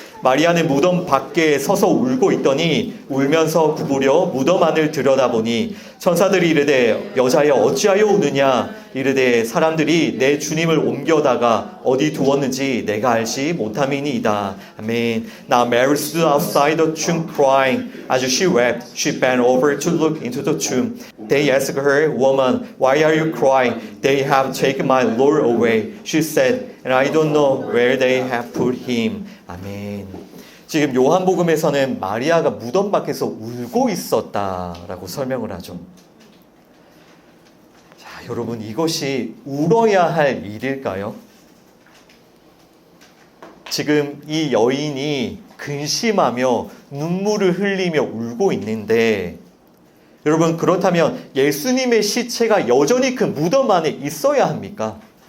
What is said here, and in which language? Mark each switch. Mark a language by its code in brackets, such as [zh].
[ko] 마리아는 무덤 밖에 서서 울고 있더니 울면서 구부려 무덤 안을 들여다보니 천사들이 이르되 여자여 어찌하여 우느냐, 이르되 사람들이 내 주님을 옮겨다가 어디 두었는지 내가 알지 못함이니이다. 아멘. [en] Now Mary stood outside the tomb crying. As she wept, she bent over to look into the tomb. They asked her, Woman, why are you crying? They have taken my Lord away. She said, and I don't know where they have put him. [ko] 아멘. 지금 요한복음에서는 마리아가 무덤 밖에서 울고 있었다라고 설명을 하죠. 자, 여러분, 이것이 울어야 할 일일까요? 지금 이 여인이 근심하며 눈물을 흘리며 울고 있는데, 여러분, 그렇다면 예수님의 시체가 여전히 그 무덤 안에 있어야 합니까?